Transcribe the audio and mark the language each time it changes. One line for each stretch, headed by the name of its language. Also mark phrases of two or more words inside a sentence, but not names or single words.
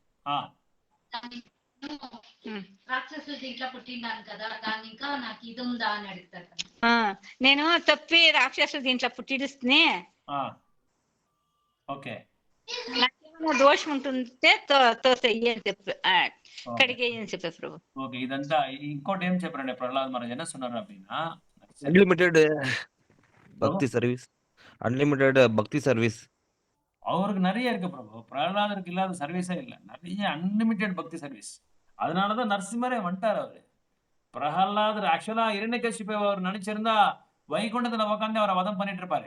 Telugu: రాక్షసుల దీంట్లో పుట్టినాను కదా, దాని ఇంకా నాకు ఇది ఉందా అని అడుగుతారు. నేను తప్పి రాక్షసుల దీంట్లో పుట్టిడిస్తే ఓకే నాకేమైనా దోషం ఉంటుంటే తోసేయి అని చెప్పి కడిగేయి అని చెప్పారు ప్రభు. ఓకే ఇదంతా ఇంకోటి ఏం చెప్పారండి ప్రహ్లాద్ మహారాజ్
Tamil: என்ன சொன்னாரு அப்படின்னா
English: unlimited bhakti service. unlimited bhakti service.
Tamil: அவருக்கு நிறைய இருக்கு பிரபு. பிரகலாதருக்கு இல்லாத சர்வீஸே இல்லை.
English: நிறைய unlimited bhakti service.
Tamil: அதனாலதான் நரசிம்மரே வந்துட்டார் அவரு. பிரகலாதர் ஆக்சுவலா இரண்யகசிபு அவர் நினைச்சிருந்தா வைகுண்டத்துல உட்காந்து அவரை வதம் பண்ணிட்டு இருப்பாரு.